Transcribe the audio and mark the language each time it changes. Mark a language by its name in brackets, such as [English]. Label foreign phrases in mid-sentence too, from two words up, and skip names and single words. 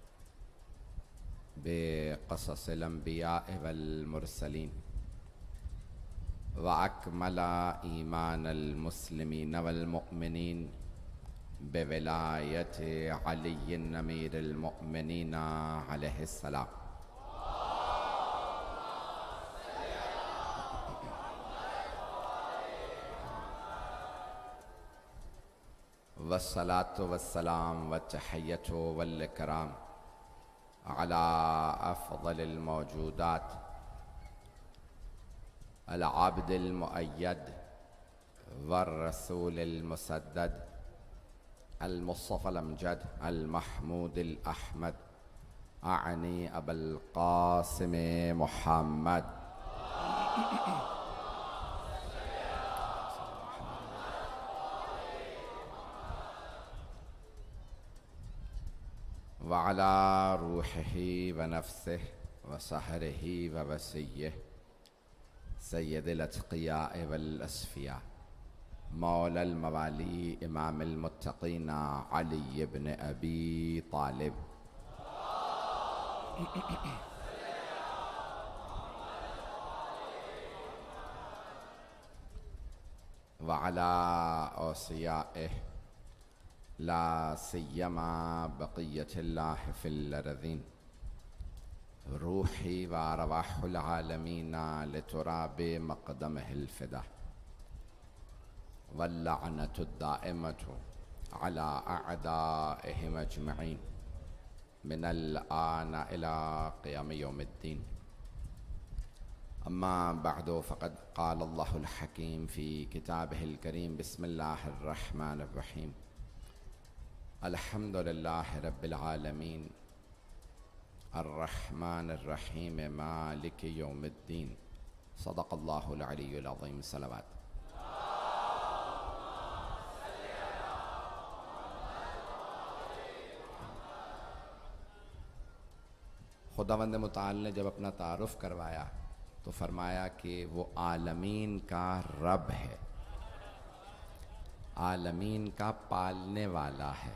[Arabic] بقصص الأنبياء والمرسلين وأكمل إيمان المسلمين والمؤمنين بولاية علي أمير المؤمنين عليه السلام. والصلاة والسلام والتحية والإكرام على أفضل الموجودات العبد المؤيد والرسول المسدد المصطفى الأمجد المحمود الأحمد آني أبو القاسم محمد وعلى روحه ونفسه وصهره ووصيه سيد الأتقياء والأصفياء مولى الموالي إمام المتقين علي بن أبي طالب وعلى أوصيائه لا سيما بقية الله في الأرضين روحي وأرواح العالمين لتراب مقدمه الفداء واللعنة الدائمة على أعدائهم أجمعين من الآن إلى قيام يوم الدين. أما بعد فقد قال الله الحكيم في كتابه الكريم بسم الله الرحمن الرحيم الحمد لله رب العالمين الرحمن الرحيم مالك يوم الدين. صدق الله العلي العظيم. सलावत। [Urdu] خداوند متعال نے جب اپنا تعارف کروایا تو فرمایا کہ وہ عالمین کا رب ہے، عالمین کا پالنے والا ہے.